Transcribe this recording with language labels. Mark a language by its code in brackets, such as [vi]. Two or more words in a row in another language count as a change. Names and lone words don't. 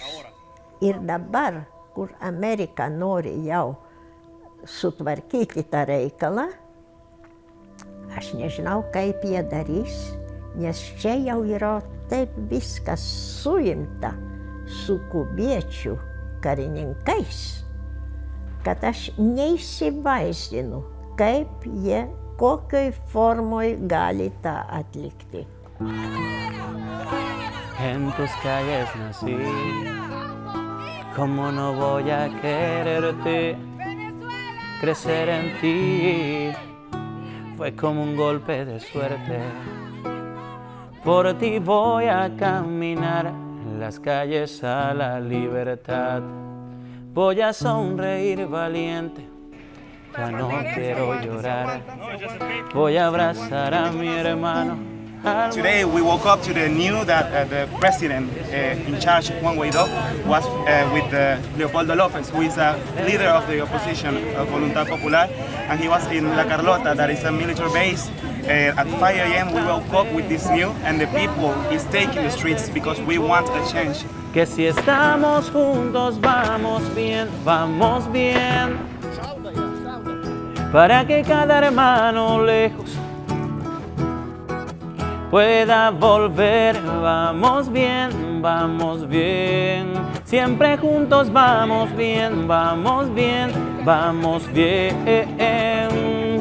[lt] Ir dabar, kur Amerika nori jau sutvarkyti tą reikalą, aš nežinau, kaip jie darys, nes čia jau yra taip viskas suimta su kubiečių karininkais, kad aš neįsivaizdinu, kaip jie, kokioj formoj gali tą atlikti. [es] En tus calles nací, ¿cómo no voy a quererte? Crecer en ti fue como un golpe de suerte. Por ti voy a caminar en las calles a la libertad. Voy a sonreír valiente, ya no quiero llorar. Voy a abrazar a mi hermano. [en] Today we woke up to the news that the president in charge, Juan Guaidó, was with Leopoldo López, who is a leader of the opposition, Voluntad Popular, and he was in La Carlota, that is a military base. At 5 a.m. we woke up with this news, and the people is taking the streets because we want a change. [es] Que si estamos juntos vamos bien, para que cada hermano lejos pueda volver. Vamos bien, Siempre juntos vamos bien, vamos bien, vamos bien.